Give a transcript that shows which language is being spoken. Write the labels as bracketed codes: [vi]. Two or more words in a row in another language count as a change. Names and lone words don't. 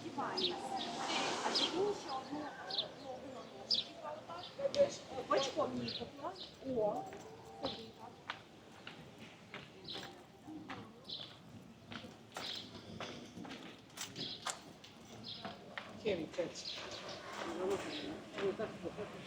[uk] Романі. А чи ще одну ногу на ногу, типа отак. Бочком її покласти. О, собі так. [it] Tieni, cazzo. Non lo so.